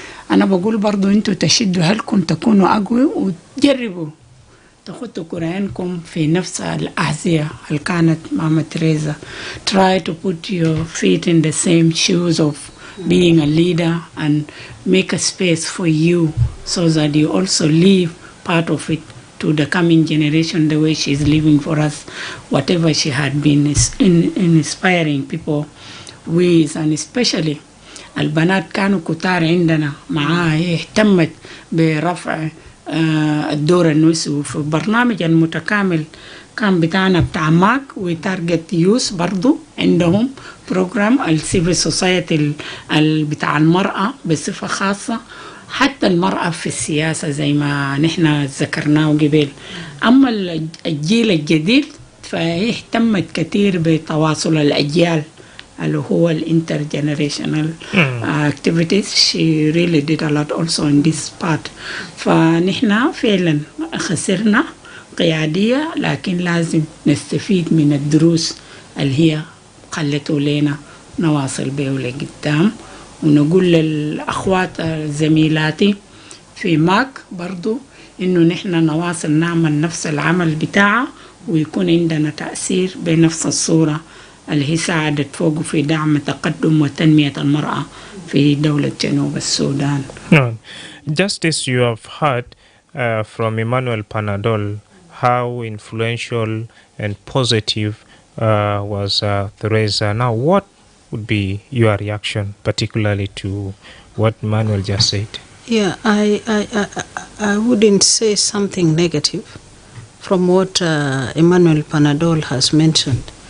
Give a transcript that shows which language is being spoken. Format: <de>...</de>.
<ar>انا بقول برضو انتوا تشدوا هلكم تكونوا اقوى وتجربوا تخطوا قرآنكم في نفس الأحذية اللي كانت ماما تريزا.</ar> <en>Try to put your feet in the same shoes of being a leader and make a space for you so that you also leave part of it to the coming generation the way she's living for us, whatever she had been inspiring people with. And especially</en> <ar>البنات كانوا كتار عندنا معاها اهتمت برفع الدور النسوي في برنامج المتكامل كان بتاعنا بتاع ماك وتارجت يوس برضو عندهم بروجرام السيفل سوسايتي بتاع المرأة بصفة خاصة حتى المرأة في السياسة زي ما نحن ذكرناه قبل. أما الجيل الجديد فاهتمت كثير بتواصل الأجيال اللي هو الانترجنريشنال activities.</ar> <en>She really did a lot also in this part.</en> <ar>فنحن فعلا خسرنا قيادية لكن لازم نستفيد من الدروس اللي هي خلته لنا نواصل به لقدام. ونقول للأخوات زميلاتي في ماك برضو إنه نحن نواصل نعمل نفس العمل بتاعه ويكون عندنا تأثير بنفس الصورة اللي هي ساعدت فوقه في دعم تقدم وتنمية المرأة في دولة جنوب السودان.</ar> <en>Just as you have heard from Emmanuel Panadol, how influential and positive was Teresa. Now, what would be your reaction, particularly to what Emmanuel just said? Yeah, I wouldn't say something negative from what Emmanuel Panadol has mentioned.</en>